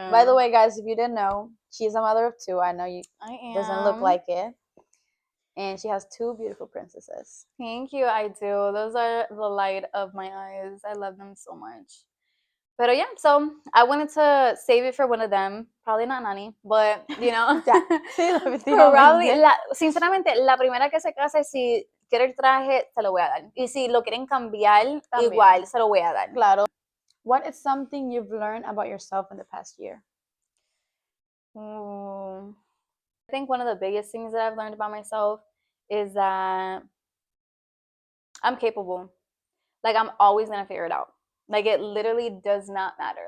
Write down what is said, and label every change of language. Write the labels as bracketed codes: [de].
[en] By the way, guys, if you didn't know, she's a mother of 2. I know you doesn't look like it. And she has 2 beautiful princesses. Thank you, I do. Those are the light of my eyes. I love them so much. Pero yeah, so I wanted to save it for one of them. Probably not Nani, but you know. [es] Probably, sinceramente, la primera que se case, si quiere el traje, se lo voy a dar. Y si lo quieren cambiar, igual se lo voy a dar. Claro. [en] What is something you've learned about yourself in the past year? I think one of the biggest things that I've learned about myself is that I'm capable. Like I'm always gonna figure it out. Like it literally does not matter.